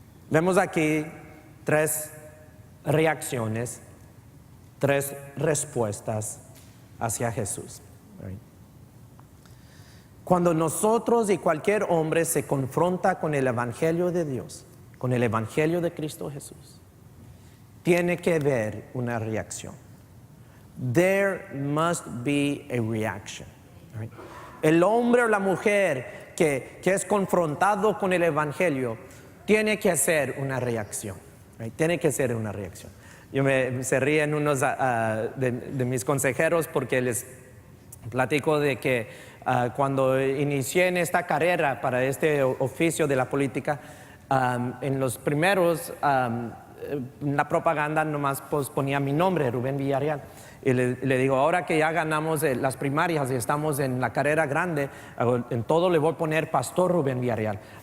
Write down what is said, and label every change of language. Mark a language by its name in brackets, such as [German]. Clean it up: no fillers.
[Spanish] Vemos aquí 3 reacciones, 3 respuestas hacia Jesús. Right. Cuando nosotros y cualquier hombre se confronta con el Evangelio de Dios, con el Evangelio de Cristo Jesús, tiene que haber una reacción. [English] There must be a reaction. Right? [Spanish] El hombre o la mujer que es confrontado con el Evangelio tiene que hacer una reacción. Right? Tiene que hacer una reacción. Se ríen unos de mis consejeros porque les platico de que cuando inicié en esta carrera para este oficio de la política, en los primeros la propaganda nomás ponía mi nombre, Rubén Villarreal, y le digo, ahora que ya ganamos las primarias y estamos en la carrera grande, en todo le voy a poner Pastor Rubén Villarreal.